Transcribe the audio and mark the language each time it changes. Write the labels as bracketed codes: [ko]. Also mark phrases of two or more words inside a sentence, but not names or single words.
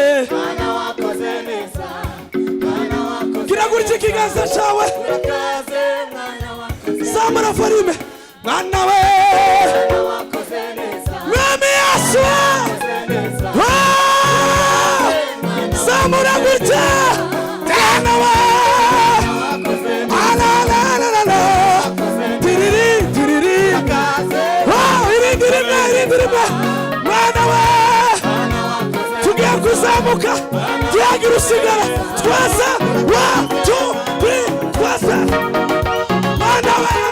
[rw] Mwana wakoze neza, mwana wakoze Gira gutya ikiganza cyawe. urakaze, mwana wakoze Zamura volume. Mwana we. Mwana wakoze neza. Mwami Yesu. Wakoze neza. Ah! Zamura gutya. Mwana we. Ala, ala, ala, ala, ala. Tiriri, tiriri. Ah, irindi rimwe, irindi rimwe. Mwana we. Tugiye kuzamuka. Tuyagira usigara. Twese. [en] One, two, three. [rw] Twese. Mwana we.